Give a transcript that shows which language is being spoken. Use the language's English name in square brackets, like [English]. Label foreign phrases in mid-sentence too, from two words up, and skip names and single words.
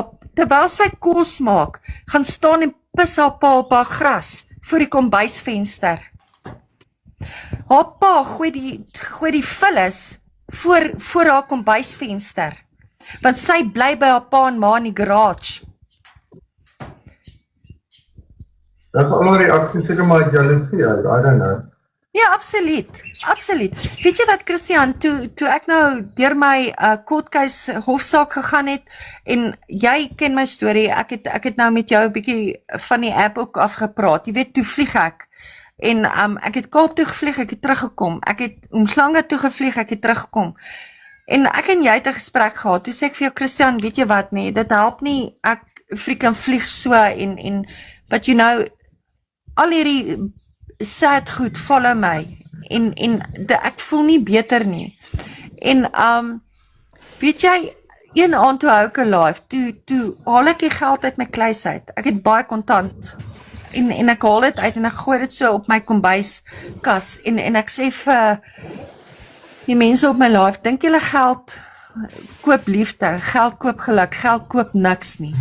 [Afrikaans] Terwyl sy kos maak, gaan staan en pis haar pa op haar gras voor die kombuisvenster. Haar pa gooi die vullis voor haar kombuisvenster. Want sy bly by haar pa en ma in die garage. [Dutch] Dat is allemaal reacties, seker maar jaloesie, [English] I don't know. [Afrikaans] Ja, absoluut. Absoluut. Weet jy wat, Christian, toe ek nou deur my [English] court case [Afrikaans] hofsaak gegaan het en jy ken my storie, ek het nou met jou 'n bietjie van die app ook afgepraat. Jy weet, toe vlieg ek. En ek het Kaap toe gevlieg, ek het teruggekom. Ek het Umhlanga toe gevlieg, ek het teruggekom. En ek en jy het 'n gesprek gehad. Toe sê ek vir jou, Christian, weet jy wat nee, dit help nie ek freaking vlieg so en [English] but you know, [Afrikaans] al hierdie sad goed follow my en ek voel nie beter nie. En weet jy, een aand toe hou ek 'n live, toe haal ek die geld uit my kluis uit. Ek het baie kontant. En ek haal dit uit en ek gooi dit so op my kombuiskas en ek sê vir die mense op my live, dink julle geld koop liefde, geld koop geluk, geld koop niks nie.